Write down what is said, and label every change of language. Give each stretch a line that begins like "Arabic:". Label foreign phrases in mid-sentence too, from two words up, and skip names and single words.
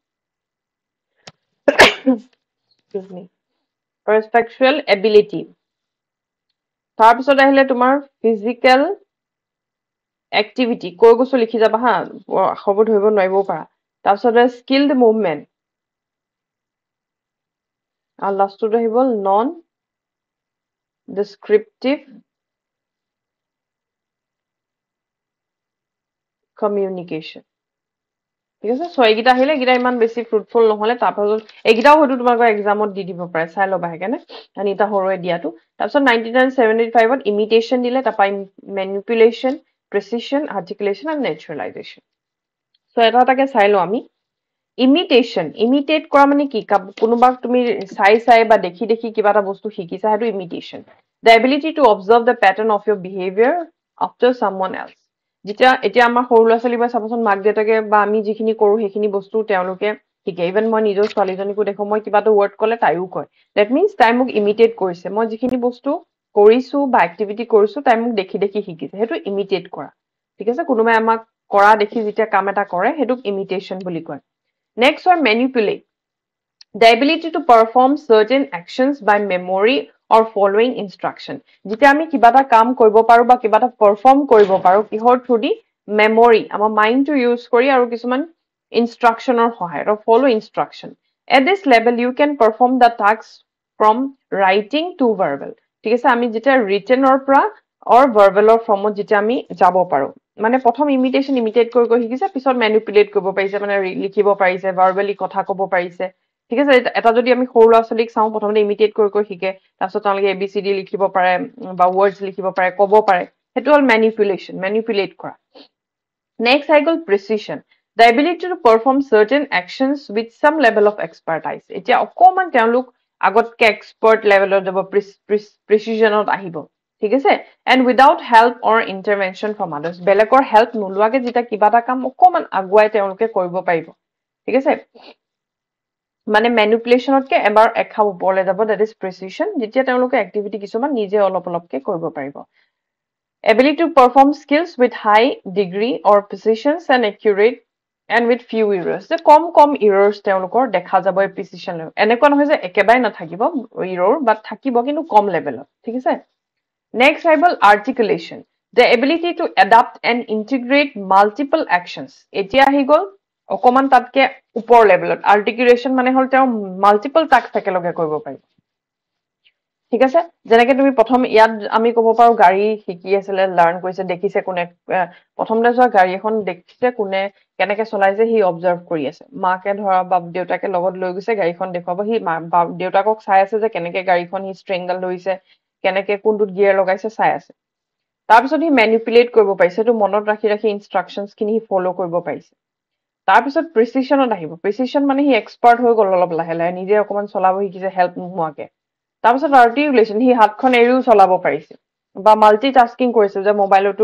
English: perceptual ability
Assamese: তাৰপিছত আহিলে তোমাৰ
English: physical activity
Assamese: কৈ গৈছো লিখি যাবা হা খবৰ ধৰিব নোৱাৰিবও পাৰা তাৰপিছত
English: skilled movement
Assamese: আৰু লাষ্টটো আহিব
English: non descriptive communication
Assamese: ঠিক আছে সো এইগিটা আহিলে গিটা ইমান বেছি ফ্ৰুটফুল নহলে তাৰপাছত এইগিটাও হয়তো তোমালোকৰ এক্সামত দি দিব পাৰে চাই লবা হেকানে অনিতা হৰোৱে দিয়াটো তাৰপিছত 1975 ত ইমিটেশন দিলে তাৰপা
English: manipulation precision articulation
Assamese: আৰু নেচাৰালাইজেশন সো এটা এটাকে চাই লো আমি ইমিটেট কৰা মানে কি কোনোবাক তুমি চাই বা দেখি কিবা এটা বস্তু শিকিছা হেতু ইমিটেশন
English: the ability to observe the pattern of your behavior after someone else
Assamese: এতিয়া আমাৰ সৰু ল'ৰা ছোৱালী বা চাবচোন মাক দেউতাকে বা আমি যিখিনি কৰো সেইখিনি বস্তু তেওঁলোকে শিকে ইভেন মই নিজৰ ছোৱালীজনীকো দেখো মই কিবা এটা ৱৰ্ড ক'লে তাইও কয়
English: that means
Assamese: তাই মোক ইমিটেট কৰিছে মই যিখিনি বস্তু কৰিছো বা এক্টিভিটি কৰিছো তাই মোক দেখি শিকিছে হেতু ইমিটেট কৰা ঠিক আছে কোনোবাই আমাক কৰা দেখি যেতিয়া কাম এটা কৰে হেতুক ইমিটেশন বুলি কয়
English: next one manipulate the ability to perform certain actions by memory or following instruction
Assamese: যেতিয়া আমি কিবা এটা কাম কৰিব পাৰো বা কিবা এটা পারফর্ম কৰিব পাৰো কিহৰ
English: through the memory
Assamese: আমাৰ মাইন্ডটো ইউজ কৰি আৰু কিছুমান ইনষ্ট্ৰাকচনৰ সহায়ত
English: or follow instruction at this level you can perform the tasks from writing to verbal
Assamese: ঠিক আছে আমি যেতিয়া writtenৰ পৰা or verbalৰ ফৰ্মত যেতিয়া আমি যাব পাৰো মানে প্ৰথম ইমিটেট কৰি শিকিছে পিছত ম্যানিপুলেট কৰিব পাৰিছে মানে লিখিব পাৰিছে ভাৰ্বালি কথা ক'ব পাৰিছে ঠিক আছে এটা যদি আমি সৰু ল'ৰা ছোৱালীক চাওঁ প্ৰথমতে ইমিটেট কৰি শিকে তাৰপিছত তেওঁলোকে এবিসিডি লিখিব পাৰে বা ওয়াৰ্ডছ লিখিব পাৰে ক'ব পাৰে হেতু হল ম্যানিপুলেট কৰা
English: next cycle precision the ability to perform certain actions with some level of expertise
Assamese: এতিয়া অকমান তেওঁলোক আগতকে এক্সপার্ট লেভেলত যাব প্ৰিচিজনত আহিব ঠিক আছে
English: and without help or intervention from others
Assamese: বেলেগৰ হেল্প নোলোৱাকে যেতিয়া কিবা এটা কাম অকমান আগুৱাই তেওঁলোকে কৰিব পাৰিব ঠিক আছে মানে ম্যানিপুলেশনতকে এবাৰ এখাপ ওপৰলৈ যাব
English: that is precision
Assamese: যেতিয়া তেওঁলোকে এক্টিভিটি কিছুমান নিজে অলপকে কৰিব পাৰিব
English: ability to perform skills with high degree or precision and accurate and with few errors
Assamese: যে কম errors তেওঁলোকৰ দেখা যাব এই precision এনেকুৱা নহয় যে একেবাৰে নাথাকিব error but থাকিব কিন্তু কম লেভেলত ঠিক আছে next আহিব
English: articulation the ability to adapt and integrate multiple actions
Assamese: এতিয়া আহি গল অকমান তাতকে ওপৰ লেভেলত আৰ্টিকুলেশন মানে হল তেওঁ
English: multiple task
Assamese: একেলগে কৰিব পাৰি ঠিক আছে যেনেকৈ তুমি প্ৰথম ইয়াত আমি ক'ব পাৰো গাড়ী শিকি আছিলে লাৰ্ন কৰিছে দেখিছে কোনে প্ৰথমতে যোৱা গাড়ী এখন দেখিছে কোনে কেনেকৈ চলাইছে হি অবজাৰ্ভ কৰি আছে মাকে ধৰা বা দেউতাকে লগত লৈ গৈছে গাড়ীখন দেখুৱাব হি দেউতাকক চাই আছে যে কেনেকৈ গাড়ীখন হি ষ্ট্ৰেংডাল ধৰিছে কেনেকৈ কোনটোত গিয়াৰ লগাইছে চাই আছে তাৰপিছত হি ম্যানিপুলেট কৰিব পাৰিছে তো মনত ৰাখি ইনষ্ট্ৰাকচনছ খিনি ফলো কৰিব পাৰিছে তাৰপিছত প্ৰিচিশনত আহিব প্ৰিচিশন মানে হি এক্সপাৰ্ট হৈ গল অলপ লাহে নিজে অকমান চলাব শিকিছে হেল্প নোহোৱাকে তাৰপিছত আৰ্টিকুলেশন হি হাতখন এৰিও চলাব পাৰিছে বা মাল্টিটাস্কিং কৰিছে যে মোবাইলতো